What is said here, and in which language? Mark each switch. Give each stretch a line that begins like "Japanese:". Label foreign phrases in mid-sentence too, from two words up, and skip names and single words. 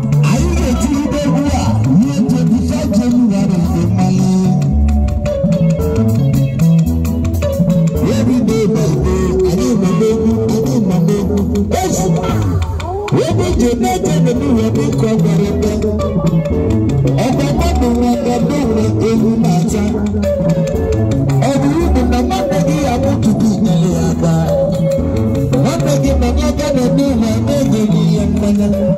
Igbo: Anyị ga-etigide egwu a ruo twenty-five January nke mmanwụ.
English: Every day by day,
Igbo: anyị nọ n'egwu, anyị nọ n'egwu. Ezi! Ebe ije na-eje n'elu ụwa bụ ka ọ gwara ebe. Ọ bụ mmadụ nwe ka bụ nwe ewu na-acha. Ọ bụ uru na nwanne gị ya bụ tupu i nyere ya aka. Nwanne gị nọ n'ebe n'elu ụwa na-egeghị ya mmanya.